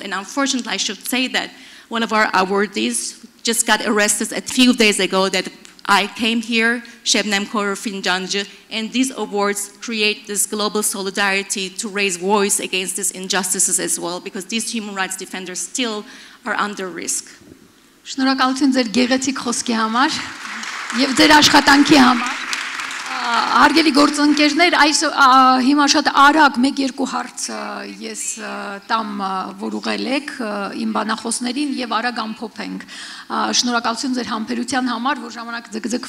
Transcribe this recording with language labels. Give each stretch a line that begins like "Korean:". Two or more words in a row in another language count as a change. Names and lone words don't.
English: And unfortunately, I should say that one of our awardees just got arrested a few days ago that I came here, Shebnem Fincanci, and these awards create this global solidarity to raise voice against these injustices as well, because these human rights defenders still are under risk.
Armenian: Շնորհակալություն ձեր գեղեցիկ խոսքի համար եւ ձեր աշխատանքի համար։ Հարգելի գործընկերներ, այս հիմա շատ արագ 1-2 հարց ես տամ, որ ուղղել եք իմ բանախոսներին եւ արագ ամփոփենք։ Շնորհակալություն ձեր համբերության համար, որ ժամանակ ձգձգվում է,